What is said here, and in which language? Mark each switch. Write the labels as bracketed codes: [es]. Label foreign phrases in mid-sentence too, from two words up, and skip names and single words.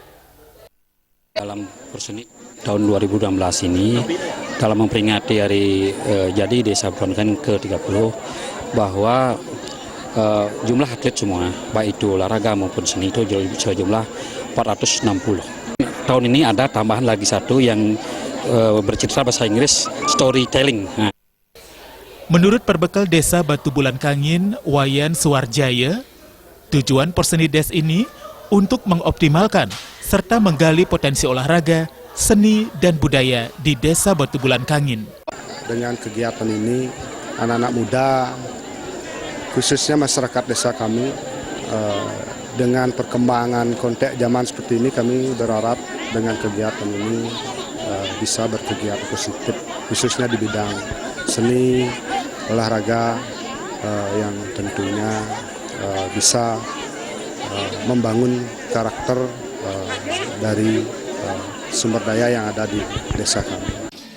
[id] Dalam Porseni tahun 2016 ini, dalam memperingati hari jadi Desa Bulan Kangin ke-30, bahwa jumlah atlet semua, baik itu olahraga maupun seni, itu sejumlah 460. Tahun ini ada tambahan lagi satu yang bercerita bahasa Inggris, storytelling. Menurut Perbekal Desa Batu Bulan Kangin, Wayan Suwarjaya, tujuan Porsenides ini untuk mengoptimalkan serta menggali potensi olahraga, seni, dan budaya di Desa Batu Bulan Kangin. Dengan kegiatan ini, anak-anak muda, khususnya masyarakat desa kami, dengan perkembangan konteks zaman seperti ini, kami berharap dengan kegiatan ini bisa berkegiatan positif, khususnya di bidang seni, olahraga yang tentunya bisa membangun karakter dari sumber daya yang ada di desa kami.